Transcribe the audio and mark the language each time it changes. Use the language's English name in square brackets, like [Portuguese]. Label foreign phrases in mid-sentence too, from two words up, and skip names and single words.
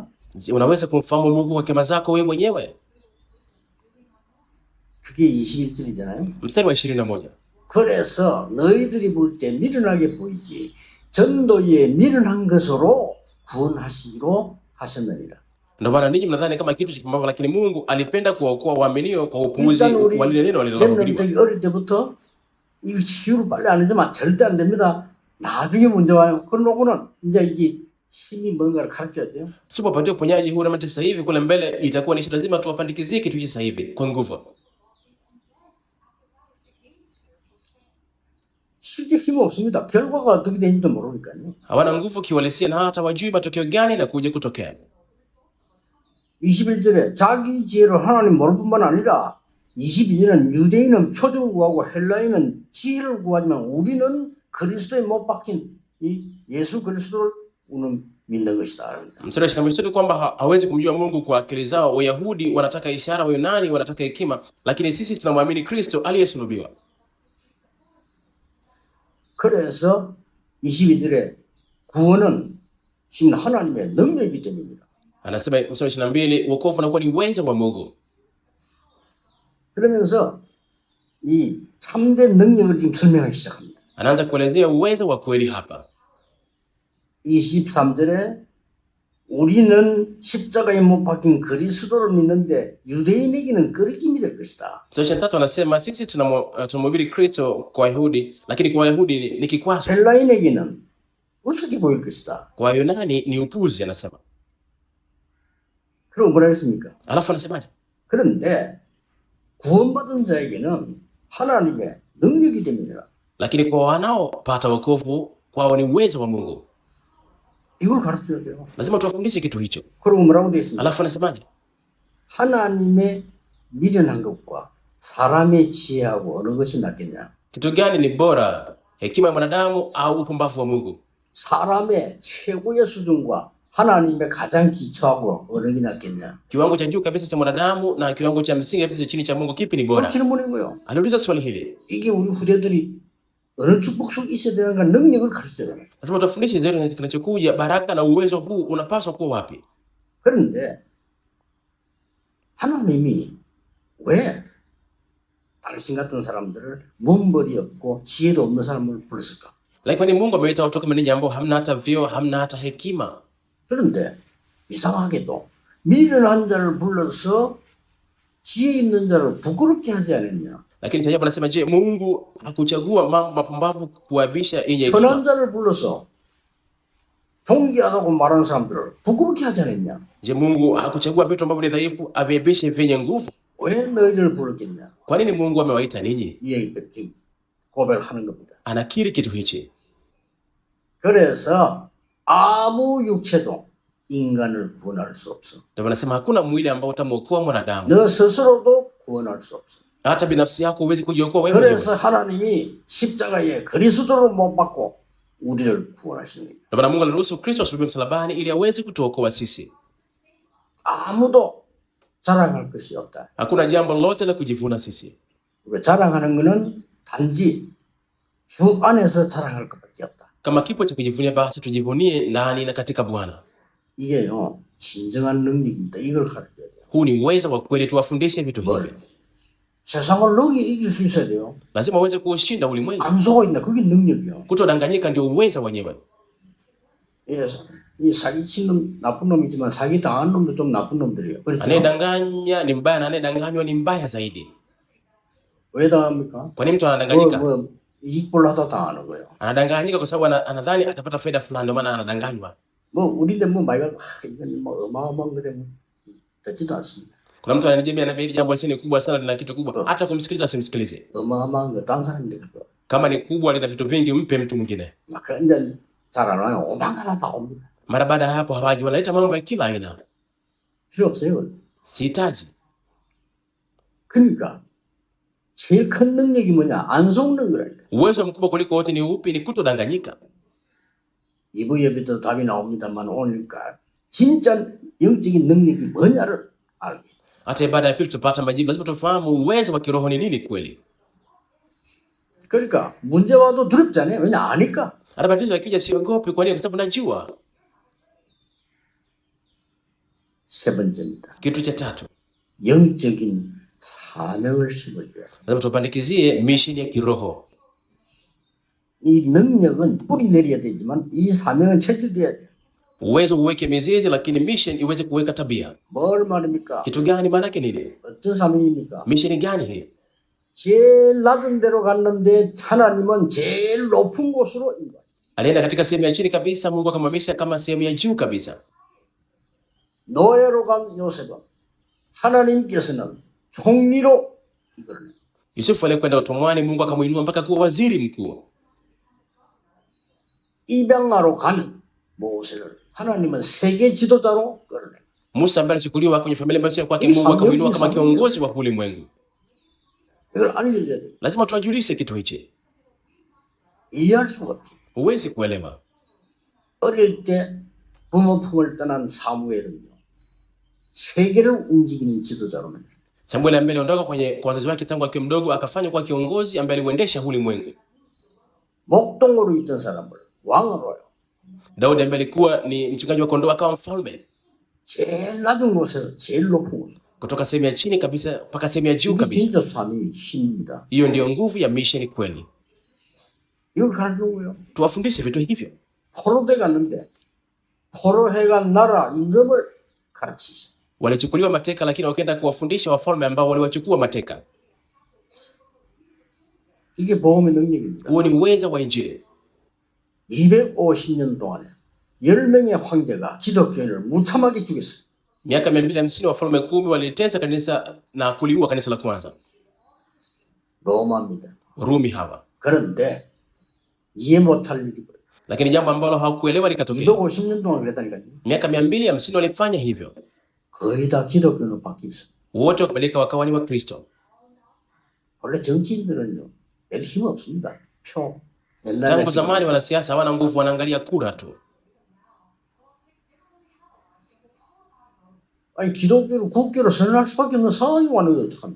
[Swahili] Je, unaweza kumfahamu Mungu kwa hekima zako wewe mwenyewe? [Korean] 그게 21절이잖아요. [Swahili] Mstari wa 21. [Korean] 그래서 너희들이 볼 때 미련하게 보이지 전도에 미련한 것으로 구원하시기로 하셨느니라. [Swahili] Ndio maana ninyi mnadhani kama kitu cha kipumbavu, lakini Mungu alipenda kuwaokoa waaminio kwa upuuzi [Korean] 일단 우리 [Swahili] wa lile neno alilohubiriwa. [Korean] 렘넌트가 어릴 때부터 이 치유를 빨리 안 하지만 절대 안 됩니다. 나중에 문제 와요. 그러고는 이제 이게 힘이 뭔가를 가르쳐야 돼요. [Swahili] Tusipopatia uponyaji huu na sasa hivi, kule mbele itakuwa ni lazima tuwapandikizie kitu hichi sasa hivi kwa nguvu. [Korean] 실제 힘이 없습니다. 결과가 어떻게 되는지도 모르니까요. [Swahili] Hawana nguvu kiuhalisia na hata wajui matokeo gani na kuja kutokea. [Korean] 21절에 자기 지혜를 하나님 모를 뿐만 아니라 22절은 유대인은 표적을 구하고 헬라인은 지혜를 구하지만 우리는 그리스도에 못 박힌 이 예수 그리스도를 우리는 믿는 것이다. [Swahili] Mstari wa 21 kwamba hawezi kumjua Mungu kwa akili zao. Wayahudi wanataka ishara, Wayunani wanataka hekima, lakini sisi tunamwamini Kristo aliyesulubiwa. [Korean] 그래서 22절에 구원은 지금 하나님의 능력이기 때문입니다. [Swahili] Anasema mstari wa 22, wokovu unakuwa ni uwezo wa Mungu. [Korean] 그러면서 이 참된 능력을 지금 설명하기 시작합니다. [Swahili] Anaanza kuelezea uwezo wa kweli hapa. [Korean] 23절에 우리는 십자가에 못 박힌 그리스도를 믿는데 유대인에게는 끄리낌이 될 것이다. [Swahili] Mstari wa 23 anasema sisi tunamhubiri Kristo kwa Wayahudi, lakini kwa Wayahudi ni kikwazo. [Korean] 헬라인에게는 어떻게 보일 것이다. [Swahili] Kwa Wayunani ni upuzi anasema. [Korean] 그럼 뭐라 했습니까? [Swahili] Alafu anasemaje? [Korean] 그런데 구원받은 자에게는 하나님의 능력이 됩니다. [Swahili] Lakini kwa wanaopata wokovu kwao ni uwezo wa Mungu. [Korean] 이걸 가르쳐야 돼요. [Swahili] Lazima tuwafundishe kitu hicho. [Korean] 그러고 뭐라고 되어 있습니까? [Swahili] Alafu anasemaje? [Korean] 하나님의 미련한 것과 사람의 지혜하고 어느 것이 낫겠냐? [Swahili] Kitu gani ni bora, hekima ya mwanadamu au upumbavu wa Mungu? [Korean] 사람의 최고의 수준과 하나님의 가장 기초하고 어느 게 낫겠냐? [Swahili] Kiwango cha juu kabisa cha mwanadamu na kiwango cha msingi kabisa cha chini cha Mungu, kipi ni bora? [Korean] 그런 질문인 거예요. [Swahili] Aliuliza swali hili. [Korean] 이게 우리 후대들이 어느 축복 속에 있어야 되는가 능력을 가르쳐야 돼요. [Swahili] Lazima tufundishe ndio kinachokuja, baraka na uwezo huu unapaswa kuwa wapi? [Korean] 그런데 하나님이 왜 당신 같은 사람들을 문벌이 없고 지혜도 없는 사람을 불렀을까? [Swahili] Lakini Mungu ameita watu kama ninyi ambao hamna hata vyeo, hamna hata hekima. [Korean] 그런데 이상하게도 미련한 자를 불러서 지혜 있는 자를 부끄럽게 하지 않았냐? [Swahili] Lakini cha ajabu anasema, je, Mungu hakuchagua mambo mapumbavu kuabisha yenye hekima? [Korean] 선한 자를 불러서 존귀하다고 말하는 사람들을 부끄럽게 하지 않았냐? [Swahili] Je, Mungu hakuchagua vitu ambavyo ni dhaifu aviabishe vyenye nguvu? [Korean] 왜 너희를 부르겠냐? [Swahili] Kwa nini Mungu amewaita ninyi? [Korean] 이 얘기를 지금 고백하는 겁니다. [Swahili] Anakiri kitu hichi. [Korean] 그래서 아무 육체도 인간을 구원할 수 없어. [Swahili] Ndio anasema hakuna mwili ambao utamwokoa mwanadamu. [Korean] 너 스스로도 구원할 수 없어. [Swahili] Hata binafsi yako huwezi kujiokoa wewe mwenyewe. [Korean] 그래서 하나님이 십자가에 그리스도를 못 받고 우리를 구원하시는 거예요. [Swahili] Ndio maana Mungu aliruhusu Kristo asulubiwe msalabani ili aweze kutuokoa sisi. [Korean] 아무도 자랑할 것이 없다. [Swahili] Hakuna jambo lolote la kujivuna sisi. [Korean] 자랑하는 것은 단지 주 안에서 자랑할 것밖에 없다. [Swahili] Kama kipo cha kujivunia, basi tujivunie ndani na katika Bwana. [Korean] 이게요, 진정한 능력입니다. 이걸 가르쳐야 돼요. [Swahili] Huu ni uwezo wa kweli, tuwafundishe vitu [Korean] 뭘? [Swahili] hivi. [Korean] 세상을 너기 이길 수 있어야 돼요. [Swahili] Lazima uweze kuushinda ulimwengu. [Korean] 안 속아 있나? 그게 능력이요. [Swahili] Kutodanganyika ndio uwezo wenyewe. [Korean] 예, 이 사기친 놈 나쁜 놈이지만 사기 당한 놈도 좀 나쁜 놈들이에요. 그렇죠? [Swahili] Anayedanganya ni mbaya na anayedanganywa ni mbaya zaidi. [Korean] 왜 당합니까? [Swahili] Kwa nini mtu anadanganyika? [Korean] 이익볼 하다 당하는 거예요. [Swahili] Anadanganyika kwa sababu anadhani atapata faida fulani, ndio maana anadanganywa. [Korean] 우리데 말가 이건 어마어마한 거데 듣지도 않습니다. [Swahili] Kuna mtu ananiambia na hili jambo ni kubwa sana, lina kitu kubwa, hata kumsikiliza asimsikilize. [Korean] 어마어마한 거 다른 사람들 거. [Swahili] Kama ni kubwa, lina vitu vingi, mpe mtu mwingine. [Korean] 막 이제 잘 안 와요. 오만하나 다 옵니다. [Swahili] Mara baada ya hapo hawaji, wanaleta mambo ya kila aina. [Korean] 필요 없어요. [Swahili] Sihitaji. [Korean] 그러니까 제일 큰 능력이 뭐냐? 안 속는 거라니까. [Swahili] Uwezo mkubwa kuliko wote ni upi? Ni kutodanganyika. [Korean] 2부 예배도 답이 나옵니다만 오니까 진짜 영적인 능력이 뭐냐를 알게. [Swahili] Hata baada ya pili tupata majibu, lazima tufahamu uwezo wa kiroho ni nini kweli. [Korean] 그러니까 문제 와도 두렵지 않아요. 왜냐 아니까. [Swahili] Hata matatizo yakija siogopi. Kwa nini? Kwa sababu najua. [Korean] 세 번째입니다. [Swahili] Kitu cha tatu, [Korean] 영적인 사명을 심어줘야 돼. [Swahili] lazima tupandikizie mission ya kiroho. [Korean] 이 능력은 뿌리 내려야 되지만 이 사명은 체질돼야 돼. [Swahili] Uwezo uweke mizizi, lakini mission iweze kuweka tabia. [Korean] 뭘 말입니까? [Swahili] Kitu gani? Maana yake nini? [Korean] 어떤 사명입니까? [Swahili] Mission gani hii? [Korean] 제일 낮은 데로 갔는데 하나님은 제일 높은 곳으로 인도해. [Swahili] Alienda katika sehemu ya chini kabisa, Mungu akamhamisha kama sehemu ya juu kabisa. [Korean] 노예로 간 요셉은 하나님께서는 총리로 이끌어내. [Swahili] Yusufu alikwenda utumwani, Mungu akamuinua mpaka kuwa waziri mkuu. [Korean] 입양하러 간 모세를 하나님은 세계 지도자로 끌어내. [Swahili] Musa ambaye alichukuliwa kwenye familia ambayo sio kwake, Mungu akamuinua kama kiongozi wa ulimwengu. [Korean] 이걸 알려줘야 돼. [Swahili] Lazima tuwajulishe kitu hichi. [Korean] 이해할 수가 없지. [Swahili] Huwezi kuelewa. [Korean] 어릴 때 부모 품을 떠난 사무엘은요, 세계를 움직이는 지도자로 만들어. [Swahili] Samuel ambaye aliondoka kwa wazazi wake tangu akiwa mdogo, akafanywa kwa kiongozi ambaye aliuendesha ulimwengu. [Korean] 목동으로 있던 사람을 왕으로 해요. [Swahili] Daudi ambaye alikuwa ni mchungaji wa kondoo akawa mfalme. [Korean] 제일 낮은 곳에서 제일 높은 곳. [Swahili] Kutoka sehemu ya chini kabisa mpaka sehemu ya juu [Korean] 이게 [Swahili] kabisa. [Korean] 진짜 삶이 힘입니다. [Swahili] Hiyo ndio nguvu ya mission kweli. [Korean] 이걸 가르치고요. [Swahili] Tuwafundishe vitu hivyo. [Korean] 포로대 갔는데 포로해 간 나라 임금을 가르치시. [Swahili] Walichukuliwa mateka, lakini wakaenda kuwafundisha wafalme ambao waliwachukua mateka. [Korean] 이게 복음의 능력입니다. [Swahili] Huo ni uwezo wa Injili. [Korean] 250년 동안에 10명의 황제가 기독교인을 무참하게 죽였어요. [Swahili] Miaka 250 wafalme 10 walitesa kanisa na kuliua kanisa la kwanza. [Korean] 로마입니다. [Swahili] Rumi hawa. [Korean] 그런데 이해 못할 일이 벌어요. [Swahili] Lakini jambo ambalo hawakuelewa likatokea. [Korean] 250년 동안 그랬다니까요. [Swahili] Miaka 250 walifanya hivyo. [Korean] 거의 다 기독교로 바뀌었어요. [Swahili] Wote wakabadilika wakawa ni Wakristo. [Korean] 원래 정치인들은요, 별 힘 없습니다. 표. [Swahili] Tangu zamani wanasiasa hawana nguvu, wanaangalia kura tu. [Korean] 아니 기독교를 국교로 선언할 수밖에 없는 상황이 왔는데 어떡합니까?